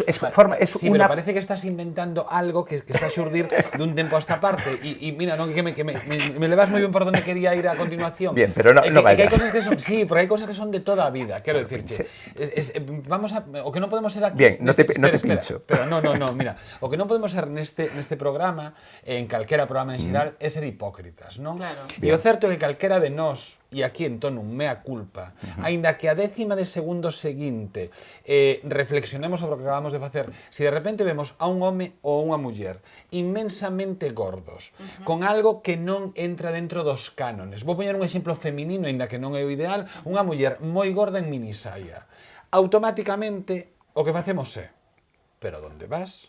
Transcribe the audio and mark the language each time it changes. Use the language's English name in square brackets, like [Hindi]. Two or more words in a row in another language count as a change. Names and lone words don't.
[Spanish] sí, pero parece que estás inventando algo que [Galician] está a xurdir [Spanish] de un tempo a esta parte. Y mira, no, que me le vas muy bien por donde quería ir a continuación. Bien, pero no vayas. Que hay cosas que son, sí, pero hay cosas que son de [Galician] toda a vida, [Spanish] quiero decirche. Vamos a... [Galician] O que non podemos ser aquí... [Spanish] Bien, no te pincho. Pero no, mira. [Galician] O que non podemos ser neste programa, en calquera programa en xeral, é ser hipócritas, non? Claro. E o certo é que calquera de nós, e aquí en tono un [Latin] mea culpa, [Galician] aínda que a décima de segundo seguinte reflexionemos sobre o que acabamos de facer, se de repente vemos a un home ou unha muller inmensamente gordos, con algo que non entra dentro dos cánones, vou poñer un exemplo feminino, aínda que non é o ideal, unha muller moi gorda en minisaia, automáticamente o que facemos é, pero onde vas?